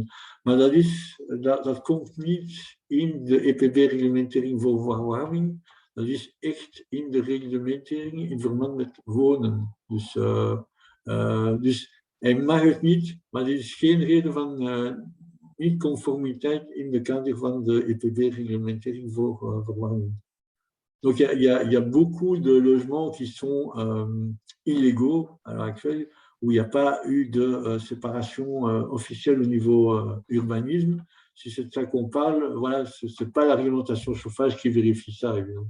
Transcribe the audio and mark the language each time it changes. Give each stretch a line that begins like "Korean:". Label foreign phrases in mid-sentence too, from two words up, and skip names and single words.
Dutch: Maar dat komt niet in de EPB-reglementering voor verwarming. Dat is echt in de reglementering in verband met wonen. Dus hij mag het niet, maar er is geen reden van niet-conformiteit in de kader van de EPB-reglementering voor verwarming.
French: Donc il y a beaucoup de logements qui sont illégaux à l'heure actuelle, où il n'y a pas eu de séparation officielle au niveau urbanisme. Si c'est de ça qu'on parle, voilà, ce n'est pas la réglementation chauffage qui vérifie ça, évidemment.